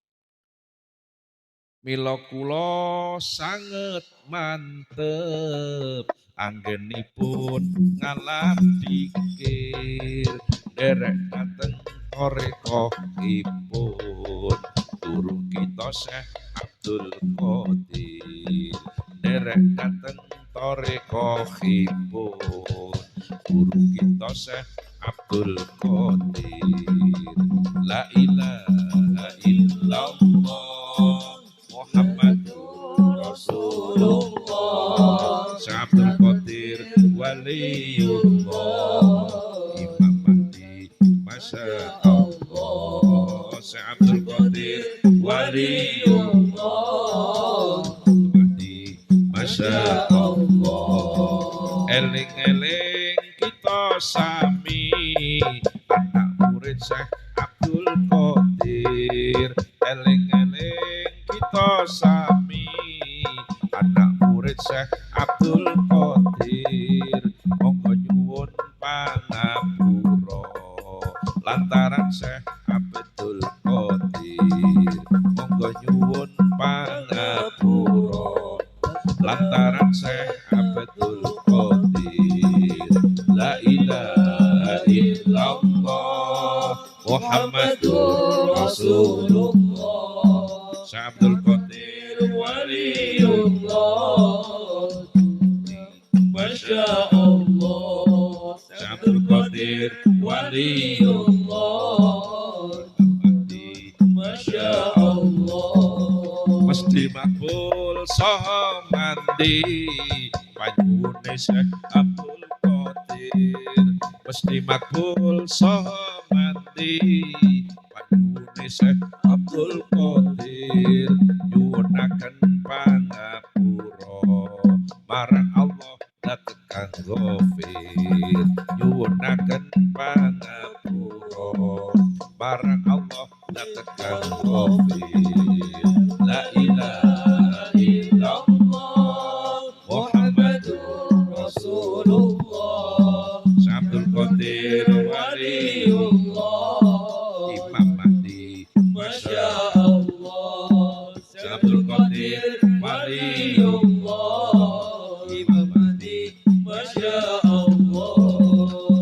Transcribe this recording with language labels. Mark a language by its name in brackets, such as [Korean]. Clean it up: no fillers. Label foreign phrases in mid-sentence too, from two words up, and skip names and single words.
[Javanese] Mila kula sanget mantep anggenipun ngalap dikir derek dateng tarekohipun guru kita Syekh Abdul Qadir derek dateng tarekohipun guru kita Syekh Abdul Qadir [Arabic] لا إله إلا الله محمد رسول الله [Javanese] Syekh Abdul Qadir [Arabic] ولي الله إمام مهدي ما شاء الله شيخ عبد القادر ولي الله مهدي ما شاء [Javanese] Allah eling-eling kita sami anak murid Syekh Abdul Qadir eling-eling kita sami anak murid Syekh Abdul Qadir monggo nyuwun pangapura lantaran Syekh Abdul Qadir monggo nyuwun pangapura lantaran Syekh Abdul Qadir [Arabic] لا إله محمد رسول الله. عبد القادر ولي الله. ما شاء الله. عبد القادر ولي الله. ما شاء الله. [Javanese] Mesti makbul saha mandi panjune Syekh Abdul Qadir. Mesti makbul saha mandi panjune Syekh Abdul Qadir. Nyuwunaken pangapura marang Allah tekan ghafir. Nyuwunaken pangapura marang Allah tekan ghafir. [Arabic] لا إله إلا الله محمد رسول الله. عبد القادر ولي الله. إمام مهدي ما شاء الله. عبد القادر ولي الله. إمام مهدي ما شاء الله.